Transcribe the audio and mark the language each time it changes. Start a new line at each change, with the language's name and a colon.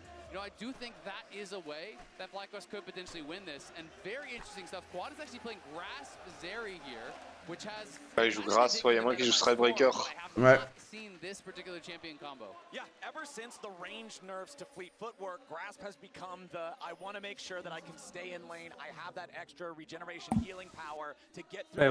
English: You know, I do think that is a way that FlyQuest could potentially win this, and very interesting stuff. Quad is actually playing Grasp Zeri here, which has.
French: Ouais, il joue Grasp, ouais, y'a moi qui joue Strikebreaker. Ouais.
English: Seen this particular champion combo. Yeah, ever since the ranged nerfs to fleet footwork, Grasp has become the I want to make sure that I can stay in lane. I have that extra regeneration healing power to get through.